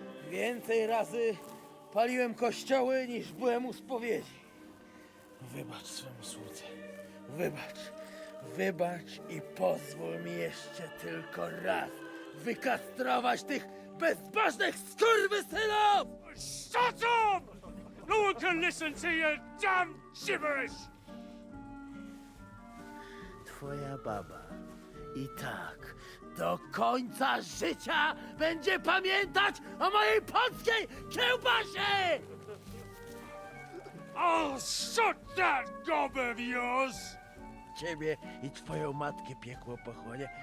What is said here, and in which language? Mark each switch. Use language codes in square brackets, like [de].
[pl] Więcej razy paliłem kościoły, niż byłem u spowiedzi. Wybacz swemu słudze. Wybacz. Wybacz i pozwól mi jeszcze tylko raz wykastrować tych bezbożnych skurwysynów! [en] Shut up! No one can listen to your damn gibberish! [pl] Twoja baba i tak do końca życia będzie pamiętać o mojej polskiej kiełbasie! [en] I'll shut that gob of yours! [pl] Ciebie i twoją matkę piekło pochłonie.